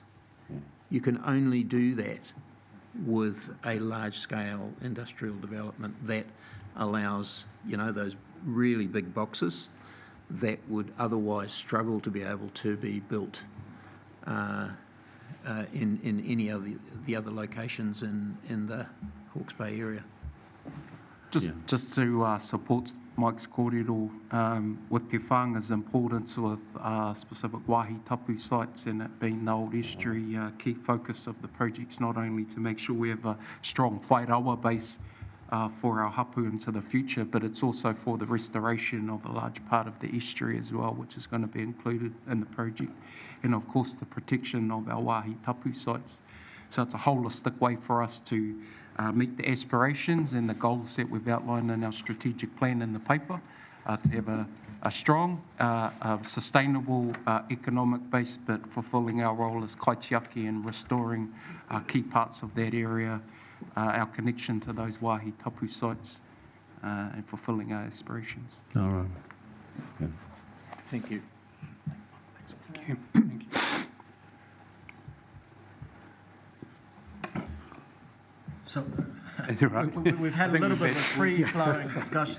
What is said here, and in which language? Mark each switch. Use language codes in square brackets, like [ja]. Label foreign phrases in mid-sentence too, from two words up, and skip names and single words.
[en] You can only do that with a large-scale industrial development that allows, those really big boxes that would otherwise struggle to be able to be built in any of the other locations in the Hawke's Bay area. Just to support Mike's kōrero with Te Whanga's importance with specific [mi] wāhi tapu [en] sites and it being the old estuary, key focus of the project's not only to make sure we have a strong whairawa base for our hapu into the future, but it's also for the restoration of a large part of the estuary as well, which is going to be included in the project. And of course, the protection of our [mi] wāhi tapu [en] sites. So it's a holistic way for us to meet the aspirations and the goals that we've outlined in our strategic plan in the paper, to have a strong, sustainable economic base, but fulfilling our role as kaitiaki and restoring key parts of that area, our connection to those [mi] wāhi tapu [en] sites, and fulfilling our aspirations. All right. Okay. Thank you. Thank you. So That's right. we've had a little bit of a free-flowing discussion.